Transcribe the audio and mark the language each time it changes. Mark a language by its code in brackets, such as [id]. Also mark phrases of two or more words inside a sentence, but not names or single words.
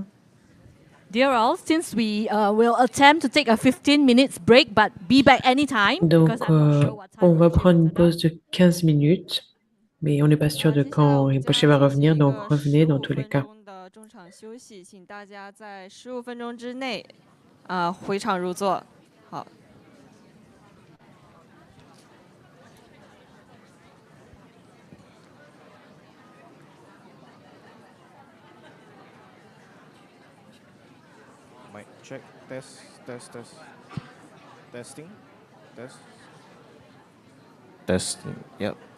[en] Dear all, since we will attempt to take a 15 minutes break, but be back anytime. [fr] Donc, [en] because I'm not sure what time [fr] on va [en] Rinpoche will [fr] prendre une [en] turn up. [fr] pause de 15 minutes, mais on n'est pas sûr de [zh] 接下来 [fr] quand [zh] 我们 [fr] Rinpoche [zh] 将 [fr] va [zh] 进行 [fr] revenir, [zh] 一 [fr] donc [zh] 个 [fr] revenez dans [zh] 15 [fr] tous les [zh] 分 [fr] cas. [zh] 钟的中场休息，请大家在15分钟之内回场入座。好。 [en] Mic check, test, test, test. Testing, test. Testing, yep.